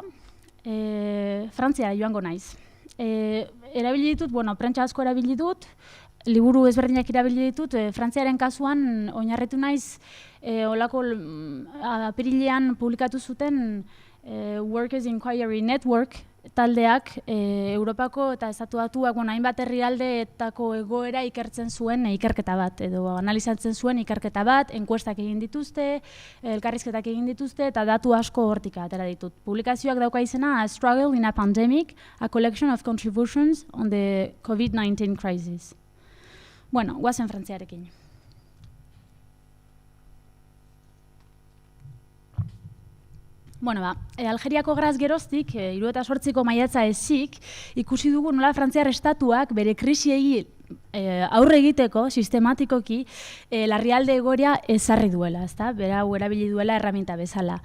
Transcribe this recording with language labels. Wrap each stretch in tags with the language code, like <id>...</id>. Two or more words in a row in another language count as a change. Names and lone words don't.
<eu>Frantziara joango naiz. Erabili ditut, prentsa asko erabili dut, liburu ezberdinak erabili ditut, Frantziaren kasuan oinarritu naiz, olako apirilean publikatu zuten Workers' Inquiry Network taldeak Europako eta Estatu Batuak hainbat herrialdeetako egoera ikertzen zuen ikerketa bat, edo analizatzen zuen ikerketa bat, enkuestak egin dituzte, elkarrizketak egin dituzte, eta datu asko hortik atera ditut. Publikazioak dauka izena A Struggle in a Pandemic, a Collection of Contributions on the COVID-19 Crisis. Guazen Frantziarekin. Algeriako gerraz geroztik, 1978ko maiatza ezik, ikusi dugu nola Frantziar estatuak bere krisiei aurre egiteko, sistematikoki, larrialde egoera ezarri duela, bera erabili duela erraminta bezala.</eu>